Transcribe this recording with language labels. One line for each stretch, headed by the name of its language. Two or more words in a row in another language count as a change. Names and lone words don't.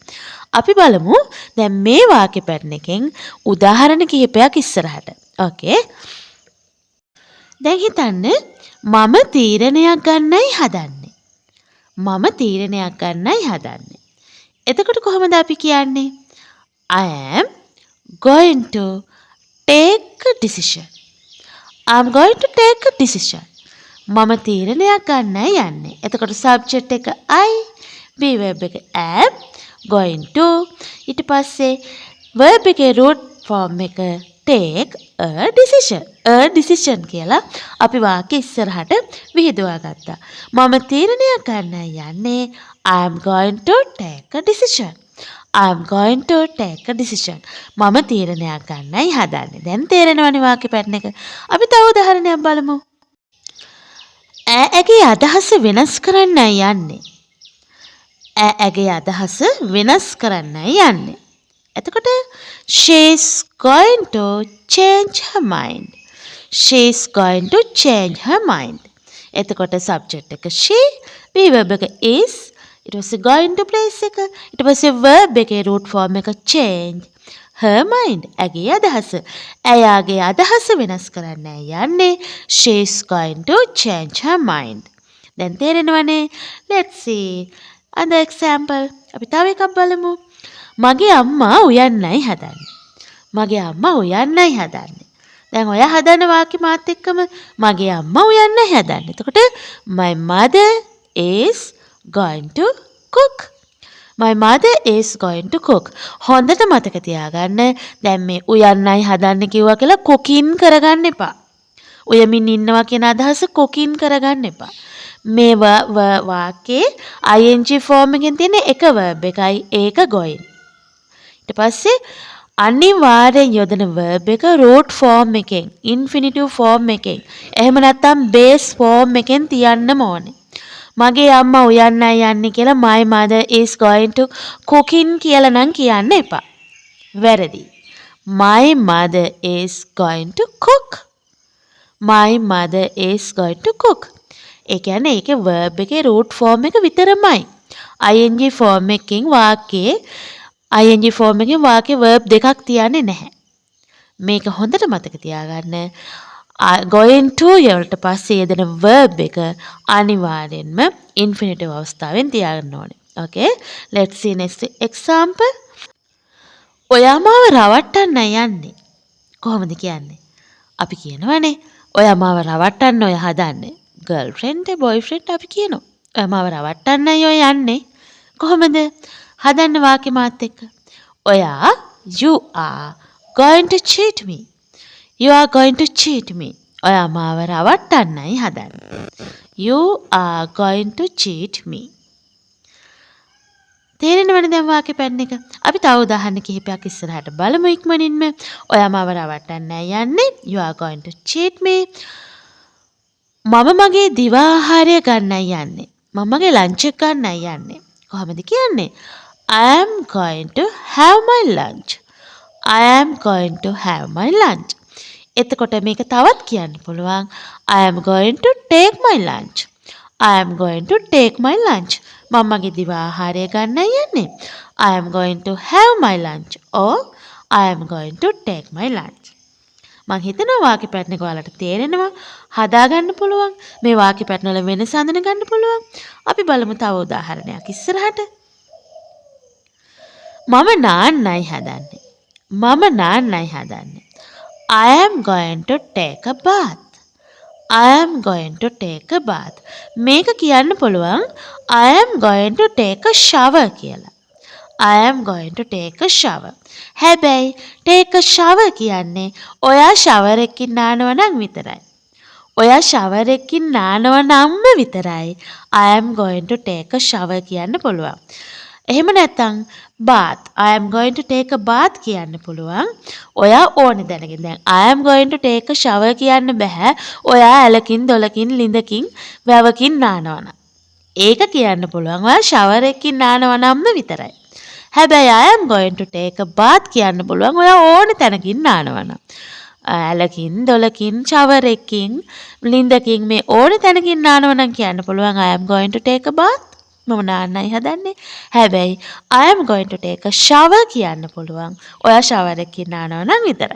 Sinhala: අපි බලමු දැන් මේ වාක්‍ය පැටර්න් එකෙන් උදාහරණ කිහිපයක් ඉස්සරහට. ඕකේ. දැන් හිතන්න මම තීරණයක් ගන්නයි හදන්නේ. මම තීරණයක් ගන්නයි හදන්නේ. එතකොට කොහොමද අපි කියන්නේ?
English: I am going to take a decision. I am going to take a decision.
Sinhala: මම තීරණයක් ගන්නයි යන්නේ. එතකොට subject එක I,
English: be verb
Sinhala: එක am,
English: going to.
Sinhala: ඊට පස්සේ verb එකේ
English: root form
Sinhala: එක
English: take a decision. A decision
Sinhala: කියලා අපි වාක්‍ය ඉස්සරහට විහිදුවා ගත්තා. මම තීරණයක් ගන්නයි යන්නේ.
English: I am going to take a decision. I am going to take a decision.
Sinhala: මම තීරණයක් ගන්නයි හදන්නේ. දැන් තේරෙනවනේ වාක්‍ය පැටර්න් එක. අපි තව උදාහරණයක් බලමු. ඈගේ අදහස වෙනස් කරන්නයි යන්නේ. ඈගේ අදහස වෙනස් කරන්නයි යන්නේ.
English: එතකොට she is going to change her mind. She is going to change her mind.
Sinhala: එතකොට subject එක she,
English: be verb
Sinhala: එක is, ඊට පස්සේ
English: going to place
Sinhala: එක, ඊට පස්සේ verb එකේ
English: root form
Sinhala: එක
English: change, her mind
Sinhala: ඇගේ අදහස. ඇයාගේ අදහස වෙනස් කරන්නයි යන්නේ.
English: She is going to change her mind.
Sinhala: දැන් තේරෙනවනේ?
English: Let's see another example.
Sinhala: අපි තව එකක් බලමු. මගේ අම්මා උයන්නයි හදන්නේ. මගේ අම්මා උයන්නයි හදන්නේ. දැන් ඔයා හදන වාක්‍ය මාත් එක්කම මගේ අම්මා උයන්නයි හදන්නේ.
English: එතකොට my mother is going to cook. My mother is going to cook.
Sinhala: හොඳට මතක තියාගන්න. දැන් මේ උයන්නයි හදන්නේ කිව්වා කියලා cooking කරගන්න එපා. උයමින් ඉන්නවා කියන අදහස cooking කරගන්න එපා. මේ වාක්‍යයේ
English: ing form
Sinhala: එකෙන් තියෙන එක verb එකයි ඒක going. ඊට පස්සේ අනිවාර්යෙන් යොදන verb එක
English: root form
Sinhala: එකෙන්,
English: infinitive form
Sinhala: එකෙන්, එහෙම නැත්නම්
English: base form
Sinhala: එකෙන් තියන්නම ඕනේ. මගේ අම්මා උයන්නයි යන්නේ කියලා
English: my mother is going to cooking
Sinhala: කියලා නම් කියන්න එපා. වැරදි.
English: My mother is going to cook. My mother is going to cook.
Sinhala: ඒ කියන්නේ ඒකේ verb එකේ
English: root form
Sinhala: එක විතරමයි.
English: ing form
Sinhala: එකකින් වාක්‍යයේ
English: ing form
Sinhala: එකෙන් වාක්‍ය verb දෙකක් තියන්නේ නැහැ. මේක හොඳට මතක තියාගන්න.
English: going to
Sinhala: වලට පස්සේ යෙදෙන verb එක අනිවාර්යෙන්ම infinitive අවස්ථාවෙන් තියාගන්න ඕනේ.
English: Okay, let's see next example.
Sinhala: ඔයා මාව රවට්ටන්න යන්නේ. කොහොමද කියන්නේ? අපි කියනවනේ ඔයා මාව රවට්ටන්න ඔය හදන්නේ.
English: girlfriend boyfriend
Sinhala: අපි කියනවා. ඔයා මාව රවට්ටන්නයි ඔය යන්නේ. කොහොමද? හදන්න වාක්‍ය මාත් එක්ක.
English: ඔයා you are going to cheat me. You are going to cheat me.
Sinhala: ඔයා මාව රවට්ටන්නයි හදන්නේ.
English: You are going to cheat me.
Sinhala: තේරෙනවනේ දැන් වාක්‍ය පැන්න එක. අපි තව උදාහරණ කිහිපයක් ඉස්සරහට බලමු ඉක්මනින්ම. ඔයා මාව රවට්ටන්නයි යන්නේ.
English: You are going to cheat me.
Sinhala: මම මගේ දිවා ආහාරය ගන්නයි යන්නේ. මම මගේ ලන්ච් එක ගන්නයි යන්නේ. කොහොමද කියන්නේ?
English: I am going to have my lunch. I am going to have my lunch.
Sinhala: එතකොට මේක තවත් කියන්න පුළුවන්.
English: I am going to take my lunch. I am going to take my lunch.
Sinhala: මම මගේ දිවා ආහාරය ගන්නයි යන්නේ.
English: I am going to have my lunch or I am going to take my lunch.
Sinhala: මං හිතනවා වාක්‍ය පැටර්න් එක ඔයාලට තේරෙනවා. හදාගන්න පුළුවන්. මේ වාක්‍ය පැටර්න් වල වෙනස අඳුන ගන්න පුළුවන්. අපි බලමු තව උදාහරණයක් ඉස්සරහට. මම නාන්නයි හදන්නේ. මම නාන්නයි හදන්නේ.
English: I am going to take a bath. I am going to take a bath.
Sinhala: මේක කියන්න පුළුවන්
English: I am going to take a shower කියලා. I am going to take a shower.
Sinhala: හැබැයි
English: take a shower
Sinhala: කියන්නේ ඔයා shower එකකින් නානවා නම් විතරයි. ඔයා shower එකකින් නානවා නම් විතරයි
English: I am going to take a shower
Sinhala: කියන්න පුළුවන්. එහෙම නැත්නම්
English: bath. I am going to take a bath
Sinhala: කියන්න පුළුවන්. ඔයා ඕනේ දැනගෙන. දැන්
English: I am going to take a shower
Sinhala: කියන්න බෑ. ඔයා ඇලකින් දොලකින් ලිඳකින් වැවකින් නානවා නම්. ඒක කියන්න පුළුවන් ඔයා shower එකකින් නානවා නම් විතරයි. හැබැයි
English: I am going to take a bath
Sinhala: කියන්න පුළුවන් ඔයා ඕනේ තැනකින් නානවා නම්. ඇලකින් දොලකින් shower එකකින් ලිඳකින් මේ ඕනේ තැනකින් නානවා නම් කියන්න පුළුවන්
English: I am going to take a bath.
Sinhala: මම නාන්නයි හදන්නේ. හැබැයි
English: I am going to take a shower
Sinhala: කියන්න පුළුවන් ඔයා shower එකකින් නානවා නම් විතරයි.